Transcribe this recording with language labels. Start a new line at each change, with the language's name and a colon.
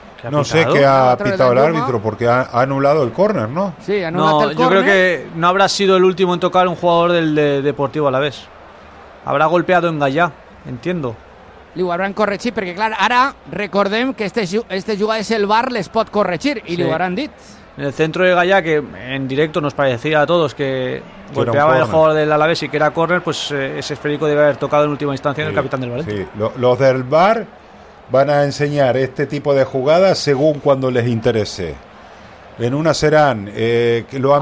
Spanish: No sé qué ha pitado el árbitro, porque ha anulado el córner, ¿no? Sí, anulado no, el córner. Yo creo que no habrá sido el último en tocar un jugador del Deportivo Alavés. Habrá golpeado en Gallà, entiendo.
Catalan: Li ho hauran corregit, perquè clar, ara recordem que este jugador és el VAR, les pot corregir, i sí, li ho hauran dit.
Spanish: En el centro de Gallà, que en directo nos parecía a todos que golpeaba el jugador del Alavés y que era córner, pues ese esférico debe haber tocado en última instancia en el capitán del Valencia. Sí, los del VAR van a enseñar este tipo de jugadas según cuando les interese. En una serán que lo han